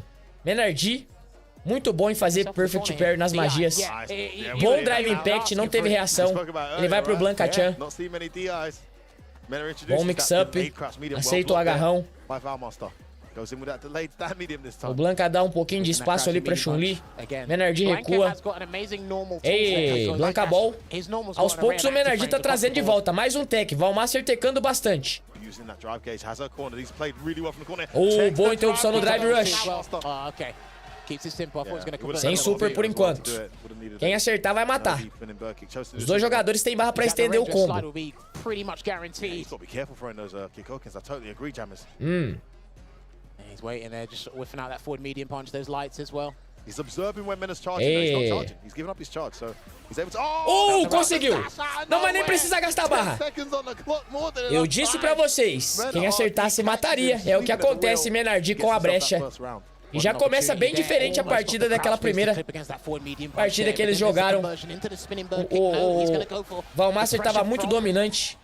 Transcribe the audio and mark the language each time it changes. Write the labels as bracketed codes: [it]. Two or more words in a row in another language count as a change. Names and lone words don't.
[pt] MenaRD, muito bom em fazer [en] perfect parry [pt] nas magias. Bom [en] drive impact, [pt] não teve reação. Ele vai pro Blancatian. Bom mix-up. Aceita o agarrão. O Blanca dá um pouquinho de espaço ali pra Chun-Li. MenaRD recua. Ei, Blanca Ball. Aos poucos o MenaRD tá trazendo de volta. Mais um tech. Valmaster tecando bastante. Boa interrupção no [en] drive rush. [pt] Sem super por enquanto. Quem acertar vai matar. Os dois jogadores têm barra pra estender o combo. [en] He's waiting there, just whiffing out that forward medium punch, those lights as well. He's observing when Mena's charging. He's not charging. He's giving up his charge, so he's able to... [pt] Conseguiu! Não vai nem precisar gastar barra. Eu disse pra vocês, quem acertasse mataria. É o que acontece em MenaRD com a brecha. E já começa bem diferente a partida daquela primeira partida que eles jogaram. O Valmaster tava muito dominante.